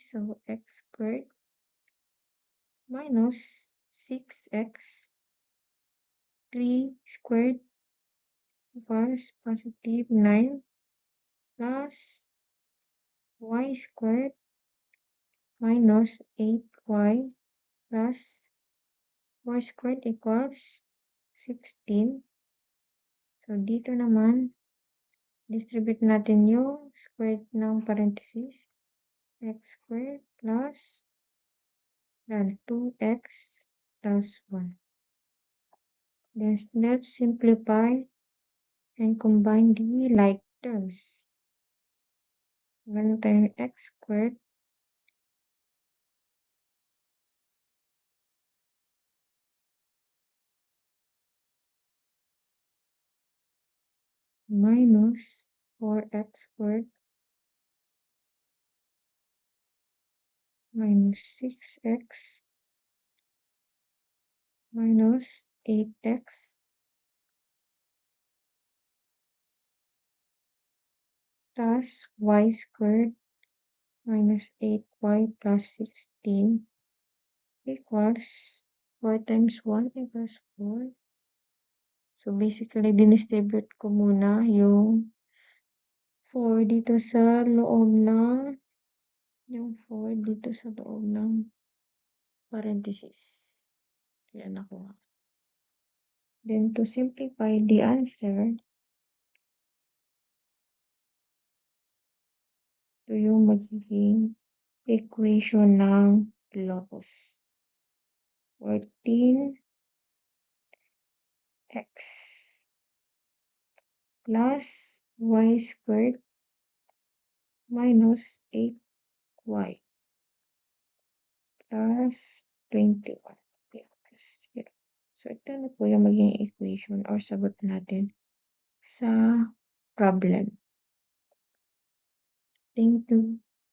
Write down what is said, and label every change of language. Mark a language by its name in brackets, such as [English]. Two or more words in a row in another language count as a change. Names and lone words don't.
[English] So, x squared minus 6x 3 squared equals positive 9 plus y squared minus 8y plus y squared equals 16. [Filipino] So, dito naman, distribute natin yung squared ng parenthesis. [English] X squared plus 2x plus 1. Then, let's simplify and combine the like terms. [Filipino] Meron tayong [English] x squared minus 4x squared minus 6x minus 8x plus y squared minus 8y plus 16 equals 4 times 1 equals 4. So, basically, [Filipino] dinistribute ko muna yung 4 dito sa loob ng yung 4 dito sa loob ng parenthesis. Yan nakuha. [English] Then, to simplify the answer, [Filipino] ito yung magiging equation ng locus. [English] 14x plus y squared minus 8y plus 21 equals 0. [Filipino] So, ito na po yung magiging equation or sagot natin sa problem. [English] Thank you.